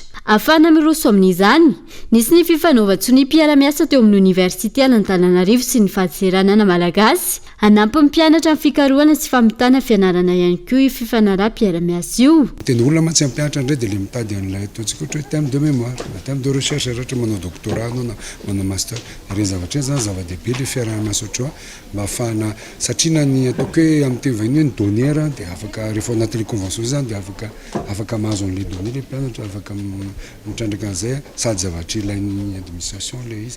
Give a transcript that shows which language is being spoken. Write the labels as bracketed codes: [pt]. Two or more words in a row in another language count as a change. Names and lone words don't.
[mg] Afana miroso amin'izany, nisy ny fifanaovan-tsony mpiara-miasa teo amin'ny Université Antananarivo sy ny faditseranana malagasy, hanampy ny mpianatra amin'ny fikarohana sy famitana fianarana ihany koa io fifanaraha-mpiara-miasa io. Teny olona mantsy ampianatra indray dia le mitady an'ilay ataontsika ohatra hoe [fr] thème de mémoire, thème de recherche [mg] ohatra manao doctorat na manao master. Ireny zavatra zany zava-dehibe le fiara-miasa ohatry mba ahafahana satria na ny ataoko hoe amin'ny teny vahiny ny donnière dia afaka rehefa anatin'le convention zany dia afaka mahazo an'le données le mpianatra afaka mitrandraka an'izay sady zavatra ilain'ny administration le izy.